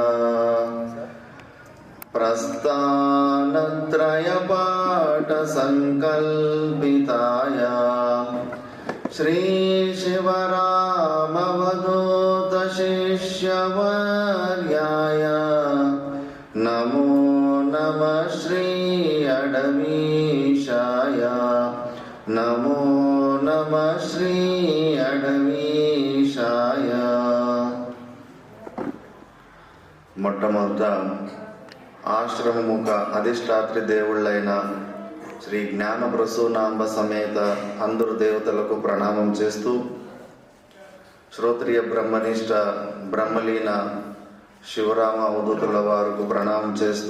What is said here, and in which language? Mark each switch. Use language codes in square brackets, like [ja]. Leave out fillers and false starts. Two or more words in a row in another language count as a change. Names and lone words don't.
[sa] प्रस्थानत्रयपाठसंकल्पिताय श्री शिवरामवधूतशिष्यवर्याय नमो नमः श्री अडवीशाय नमो नमः श्री अडवीशाय। [te] మొట్టమొదట ఆశ్రమముఖ అధిష్టాత్రి దేవుళ్ళైన శ్రీ జ్ఞాన ప్రసూనాంబ సమేత అందరు దేవతలకు ప్రణామం చేస్తూ, శ్రోత్రియ బ్రహ్మనిష్ట బ్రహ్మలీన శివరామ అవధూతుల వారికి ప్రణామం చేస్తూ,